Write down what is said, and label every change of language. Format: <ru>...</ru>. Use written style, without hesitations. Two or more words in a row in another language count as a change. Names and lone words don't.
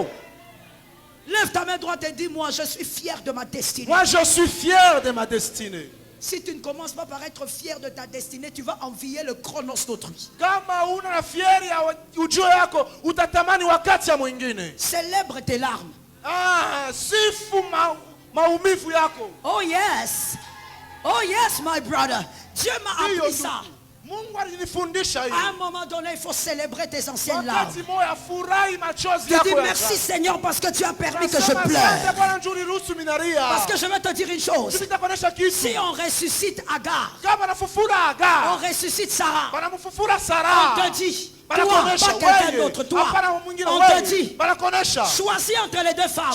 <fr>Lève ta main droite et dis, moi je suis fier de ma destinée. Moi je suis fier de ma destinée. Si tu ne commences pas par être fier de ta destinée, tu vas envier le chronos d'autrui. Célèbre tes larmes.</fr> <sw>maumivu yako.</sw> <en>Oh yes. Oh yes, my brother.</en> <fr>Dieu m'a appris ça.</fr> <sw>Mungu alinifundisha hiyo.</sw> <fr>À un moment donné, il faut célébrer tes anciennes larmes.</fr> <sw>Wakati moja furahi machozi</sw> <fr>Tu</fr> <sw>yako.</sw> <fr>dis merci Seigneur parce que tu as permis que je pleure. Parce que je vais te dire une chose. Si on ressuscite Agar, on ressuscite Sarah, on te dit, toi, pas quelqu'un d'autre, toi, on te dit, choisis entre les deux femmes.</fr>